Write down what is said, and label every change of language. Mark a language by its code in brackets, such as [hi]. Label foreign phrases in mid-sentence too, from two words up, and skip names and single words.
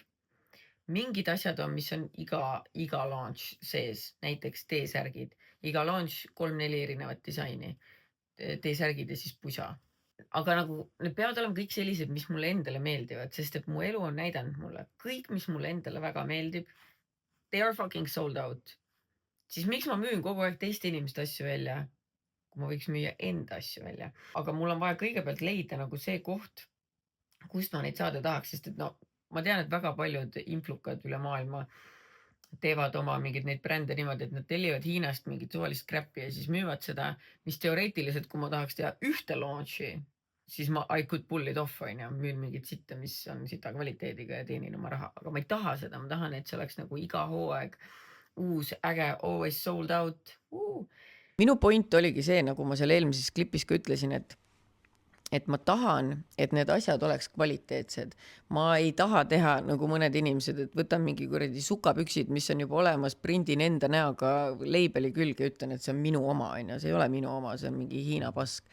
[et] Mingid asjad on, mis on iga launch sees, näiteks T-särgid. Iga launch 3-4 erinevat disaini. T-särgid ja siis pusa. Aga nagu need peavad olema kõik sellised, mis mulle endale meeldivad, sest et mu elu on näidanud mulle. Kõik, mis mulle endale väga meeldib, [en] they are fucking sold out. [et] Siis miks ma müün kogu aeg teiste inimeste asju välja, kui ma võiks müüa enda asju välja. Aga mul on vaja kõigepealt leida nagu see koht, kust ma neid saada tahaks, sest et ma tean, et väga paljud influkad üle maailma teevad oma mingid neid brände niimoodi, et nad tellivad Hiinast mingit suvalist crappi ja siis müüvad seda, mis teoreetiliselt, kui ma tahaks teha ühte launchi, siis [en] I could pull it off, [et] müün mingit sitta, mis on sita kvaliteediga ja teenin oma raha. Aga ma ei taha seda, ma tahan, et see oleks nagu iga hooaeg uus, äge, [en] always sold out. [et] Minu point oligi see, nagu ma seal eelmises klipis ka ütlesin, et ma tahan, et need asjad oleks kvaliteetsed. Ma ei taha teha nagu mõned inimesed, et võtan mingi kuradi sukapüksid, mis on juba olemas, prindin enda näoga leibeli külge ja ütlen, et see on minu oma, see ei ole minu oma, see on mingi Hiina pask.